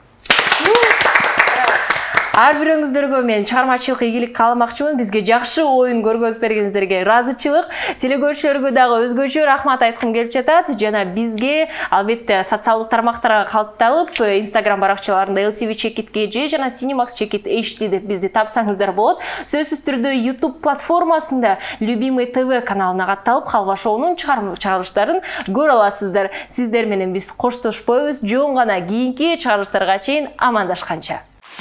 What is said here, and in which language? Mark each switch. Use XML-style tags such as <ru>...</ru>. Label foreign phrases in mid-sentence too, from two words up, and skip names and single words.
<ky>Ар бирөөңүздөргө мен чыгармачылык ийгилик кааламакчымын. Бизге жакшы оюн көргөзүп бергениңиздерге ыраазычылык. Телекөрүүчүлөргө дагы өзгөчө рахмат айткым келип жатат. Жана бизге албетте социалдык тармактарга калыпталып, Instagram баракчаларында LTV Check It KG жана Cinemax Check It HD деп бизди тапсаңыздар болот. Сөзсүз түрдө YouTube платформасында Любимый ТВ каналына катталып, Халва шоунун чыгарылыштарын көрө аласыздар. Сиздер менен биз коштошпойбуз. Жөн гана кийинки чыгарылыштарга чейин амандашканча.</ky>